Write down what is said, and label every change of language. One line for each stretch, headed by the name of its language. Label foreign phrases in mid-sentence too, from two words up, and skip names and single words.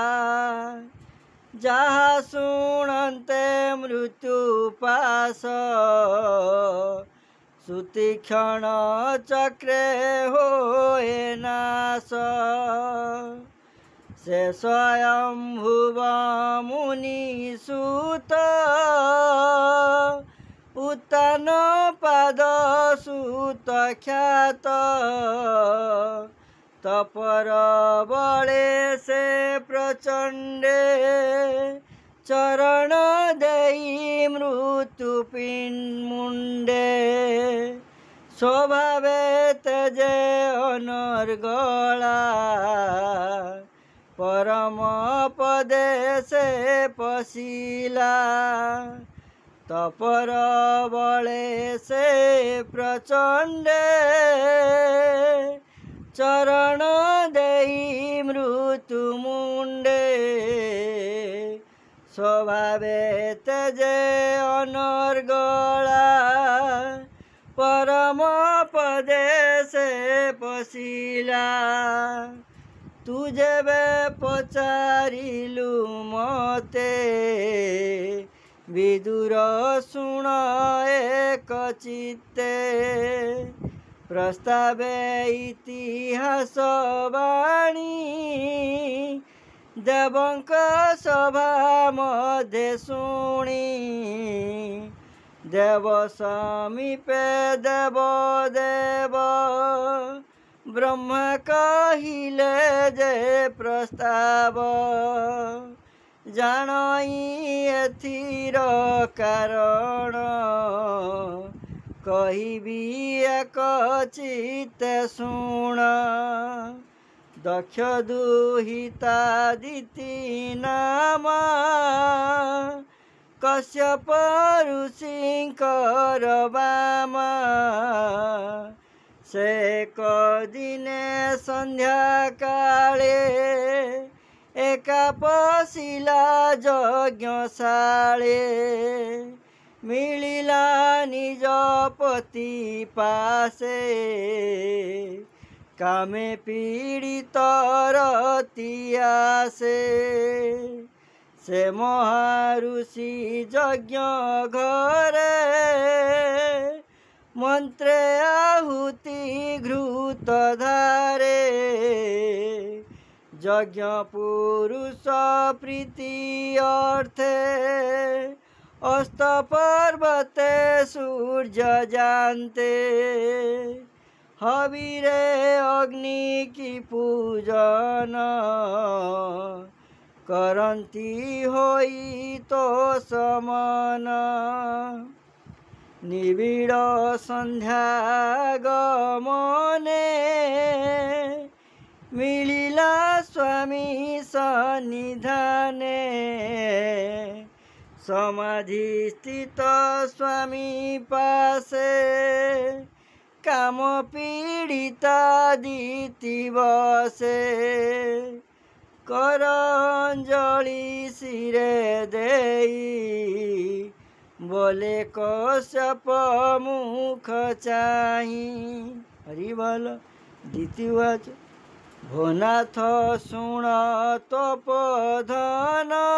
Odia: ଜହା ଶୁଣନ୍ତେ ମୃତ୍ୟୁ ପାସ ସୁତୀକ୍ଷଣ ଚକ୍ରେ ହୋଏ ନାଶ ସେ ସ୍ୱୟଂ ଭୁବ ମୁନି ସୁତ ଉତ୍ତାନ ପାଦ ସୁତ ଖ୍ୟାତ ତପର ବଳେ ସେ ପ୍ରଚଣ୍ଡେ ଚରଣ ଦେଇ ମୃତ୍ୟୁ ମୁଣ୍ଡେ ସ୍ୱଭାବେ ତେଜେ ଅନର୍ଗଳା ପରମ ପଦେ ସେ ପଶିଲା ତପର ବଳେ ସେ ପ୍ରଚଣ୍ଡେ ଚରଣ ଦେଇ ମୃତ୍ୟୁ ମୁଣ୍ଡେ ସ୍ୱଭାବେ ତେଜେ ଅନର୍ଗଳା ପରମ ପଦେ ସେ ପଶିଲା ତୁ ଯେବେ ପଚାରିଲୁ ମତେ ବିଦୁର ଶୁଣ ଏକ ଚିତ୍ତେ ପ୍ରସ୍ତାବେ ଇତିହାସ ବାଣୀ ଦେବଙ୍କ ସଭା ମଧ୍ୟେ ଶୁଣି ଦେବ ସମୀପେ ଦେବ ଦେବ ବ୍ରହ୍ମ କହିଲେ ଯେ ପ୍ରସ୍ତାବ ଜାଣଇ ଏଥିର କାରଣ କହିବି ଏକ ଚିତ୍ତେ ଶୁଣ ଦକ୍ଷ ଦୁହିତା ଦିତି ନାମା କଶ୍ୟପ ଋଷିଙ୍କର ବାମା ସେ ଦିନେ ସନ୍ଧ୍ୟା କାଳେ ଏକା ପଶିଲା ଯଜ୍ଞଶାଳେ ମିଳିଲା ନିଜ ପତି ପାଶେ କାମେ ପୀଡ଼ିତ ରତିଆସେ ସେ ମହାଋଷି ଯଜ୍ଞ ଘରେ ମନ୍ତ୍ରେ ଆହୁତି ଘୃତ ଧାରେ ଯଜ୍ଞ ପୁରୁଷ ପ୍ରୀତି ଅର୍ଥେ ଅସ୍ତ ପର୍ବତେ ସୂର୍ଯ୍ୟ ଜାଣନ୍ତେ ହବିରେ ଅଗ୍ନି କି ପୂଜନ କରନ୍ତି ହୋଇ ତୋ ସମନ ନିବିଡ଼ ସନ୍ଧ୍ୟା ଗମନେ ମିଳିଲା ସ୍ୱାମୀ ସନ୍ନିଧାନେ ସମାଧି ସ୍ଥିତ ସ୍ୱାମୀ ପାଶେ କାମ ପୀଡ଼ିତା ଦିତି ବସେ କରଞ୍ଜଳି ସିରେ ଦେଇ ବୋଲେ କଶ୍ୟପ ମୁଖ ଚାହିଁ ହରି ବୋଲ ଦ୍ୱିତୀୟବାଚ ଭୋନାଥ ଶୁଣ ତପୋଧନ